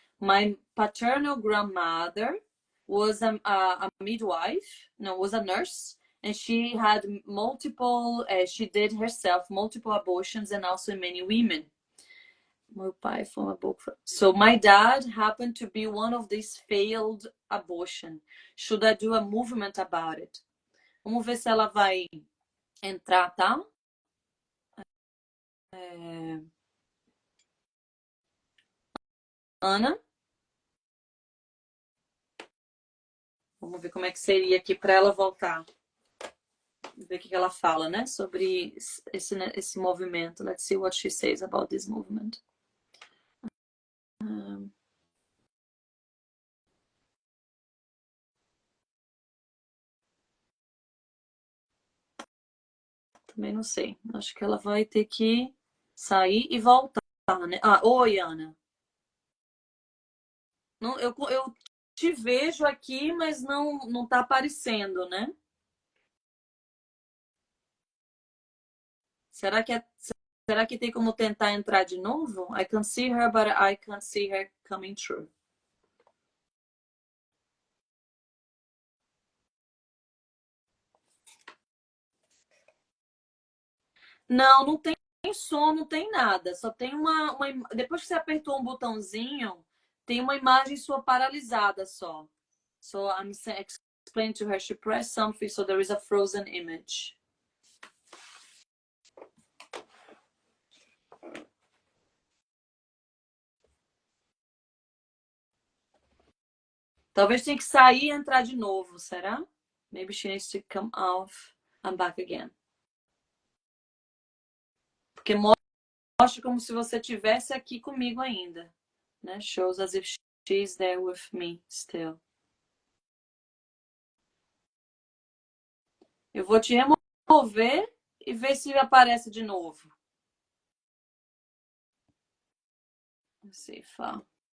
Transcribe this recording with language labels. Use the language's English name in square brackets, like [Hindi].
[English] My paternal grandmother was a midwife, was a nurse, and she had she did herself multiple abortions and also many women. Meu pai foi uma boca. So my dad happened to be one of these failed abortion. Should I do a movement about it? [Portuguese] Vamos ver se ela vai entrar, tá? Ana? Vamos ver como é que seria aqui para ela voltar. Ver o que ela fala, né? Sobre esse movimento. [English] Let's see what she says about this movement. [Portuguese] Também não sei. Acho que ela vai ter que sair e voltar, né? Oi, Ana. Não, eu te vejo aqui, mas não tá aparecendo, né? Será que tem como tentar entrar de novo? [English] I can see her, but I can't see her coming through. [Portuguese] Não tem som, não tem nada. Só tem depois que você apertou um botãozinho, tem uma imagem sua paralisada só. [English] So I'm explaining to her, she pressed something, so there is a frozen image. [Portuguese] Talvez tenha que sair e entrar de novo, será? Maybe she needs to come off and back again. Porque mostra como se você estivesse aqui comigo ainda, né? [English] Shows as if she's there with me still. [Portuguese] Eu vou te remover e ver se aparece de novo. [English] Let's see, fala.